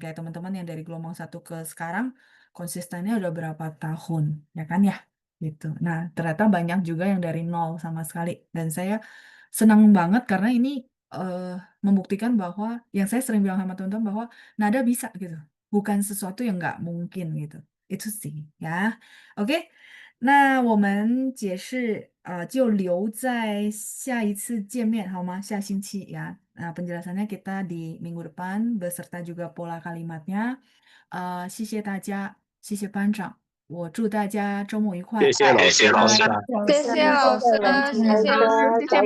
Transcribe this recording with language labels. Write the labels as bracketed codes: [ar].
[id] Kayak teman-teman yang dari gelombang 1 ke sekarang, konsistennya udah berapa tahun, ya kan ya? Gitu. Nah, ternyata banyak juga yang dari nol sama sekali. Dan saya senang banget karena ini eh, membuktikan bahwa yang saya sering bilang sama teman-teman bahwa nada bisa gitu. Bukan sesuatu yang nggak mungkin gitu. Itu sih ya. Oke. [zh] 那我们解释就留在下一次见面好吗？下星期ya. [id] Nah, penjelasannya kita di minggu depan beserta juga pola kalimatnya. [zh] 谢谢大家，谢谢班长，我祝大家周末愉快。谢谢老师。老师，谢谢老师，谢谢老师，谢谢班。